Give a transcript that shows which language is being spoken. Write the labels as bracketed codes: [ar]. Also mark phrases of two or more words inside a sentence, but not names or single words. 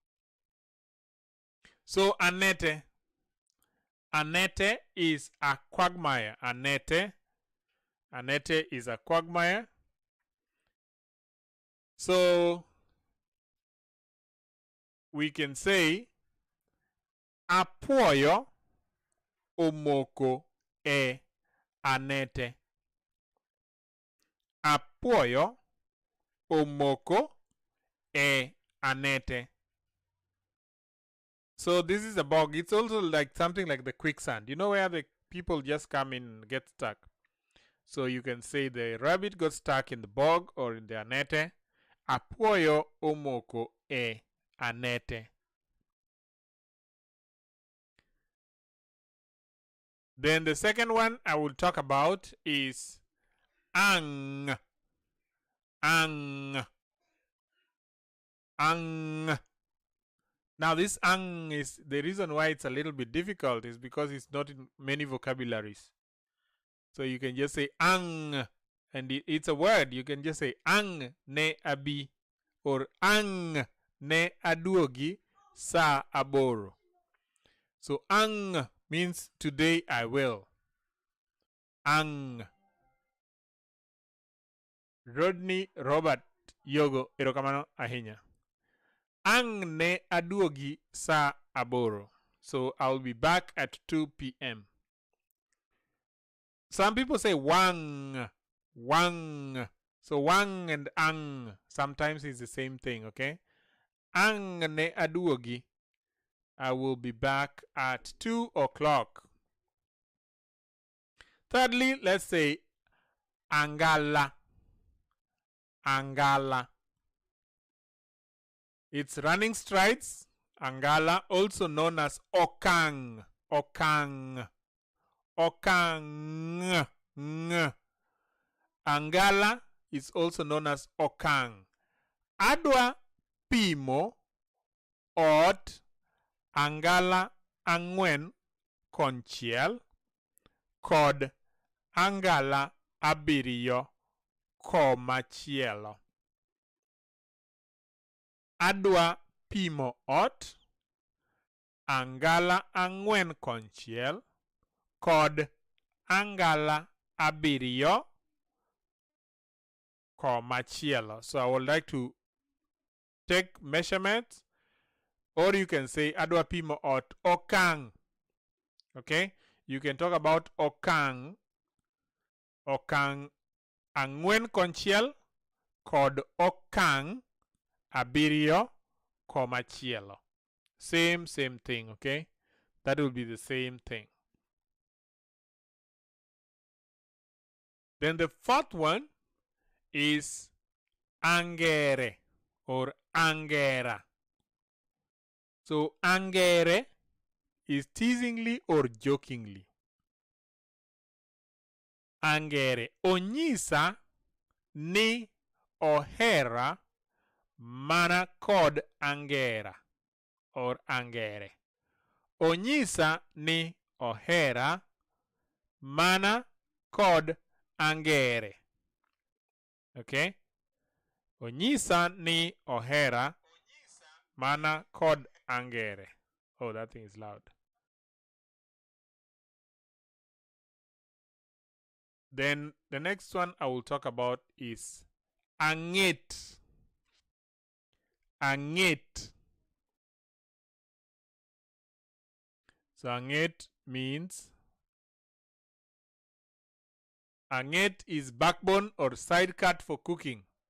[en] So Annette. Annette is a quagmire. Annette is a quagmire. So we can say [luo] apuoyo omoko e Annette. Apuoyo omoko e Annette. [en] So this is a bog. It's also like something like the quicksand. You know where the people just come in and get stuck. So you can say the rabbit got stuck in the bog or in the Annette. [luo] Apuoyo omoko e Annette. [en] Then the second one I will talk about is ang. [luo] Ang. Ang. [en] Now this ang is the reason why it's a little bit difficult is because it's not in many vocabularies. So you can just say ang, and it's a word. You can just say [luo] ang ne abi [en] or [luo] ang ne aduogi sa aboro. [en] So ang means today I will. [luo] Ang. Rodney Robert Yogo erokamano ahinya. Ang ne aduogi sa aboro. [en] So I'll be back at 2 p.m. Some people say wang. [luo] Wang. [en] So wang and ang sometimes is the same thing, okay? [luo] Ang ne aduogi. [en] I will be back at 2 o'clock. Thirdly, let's say Angala. Angala. It's running strides. Angala, also known as okang. [luo] Okang. Okang. [en] Angala is also known as okang. [luo] Adwa pimo ot Angala angwen konchiel kod Angala abiriyo komachielo. Adwa pimo ot Angala angwen konchiel kod Angala abiriyo komachielo. [en] So I would like to take measurements, or you can say [luo] adwa pimo ot okang. [en] Okay? You can talk about okang. [luo] Okang angwen konchiel kod okang abiriyo komachielo. [en] Same thing, okay? That will be the same thing. Then the fourth one is angere or angera. So angere is teasingly or jokingly. [luo] Angere. Onyisa ni ohera mana kod angera or angere. Onyisa ni ohera mana kod angere. [en] Okay? [luo] Onyisa ni ohera mana kod angere. [en] Oh, that thing is loud. Then the next one I will talk about is Angit. [luo] Angit. [en] So Angit means Angit is backbone or side cut for cooking.